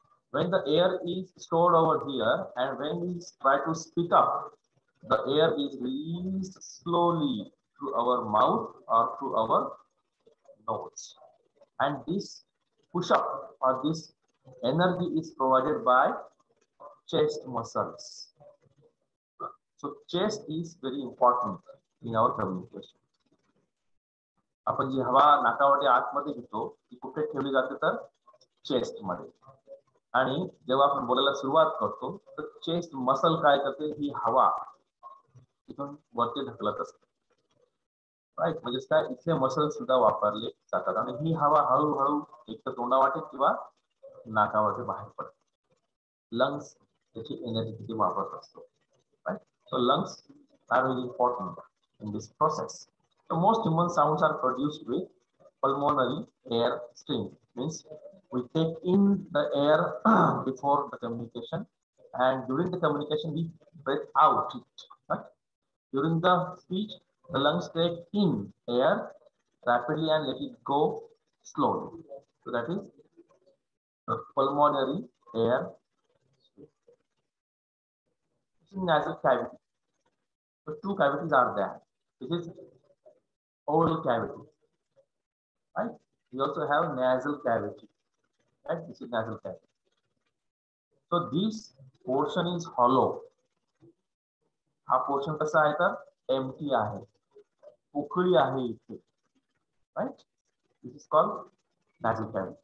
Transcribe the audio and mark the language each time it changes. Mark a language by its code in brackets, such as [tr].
[en] When the air is stored over here and when we try to speak up, the air is released slowly through our mouth or through our nose. And this push up or this energy is provided by chest muscles. So chest is very important in our communication. [mr] आपण जी हवा नाकावाटे आतमध्ये घेतो ती कुठे ठेवली जाते तर chest मध्ये. आणि जेव्हा आपण बोलायला सुरुवात करतो तर चेस्ट मसल काय करते, ही हवा तिथून वरती ढकलत असते. राईट. म्हणजे काय इथले मसल्स सुद्धा वापरले जातात आणि ही हवा हळूहळू एक तर तोंडावाटे किंवा नाकावाटे बाहेर पडते. लंग्स त्याची एनर्जी किती वापरत असतो. Right. [en] So lungs are very important in this process. So most human sounds are produced with pulmonary air stream. Means we take in the air before the communication, and during the communication we breathe out it. Right? During the speech, the lungs take in air rapidly and let it go slowly. So that is the pulmonary air stream. Nasal cavity. So two cavities are there. This is oral cavity. Right? We also have nasal cavity. Right? This is nasal cavity. So this portion is hollow. [mr] हा portion कसा आहे तर empty आहे. पोकळी आहे इथे. Right? [en] This is called nasal cavity.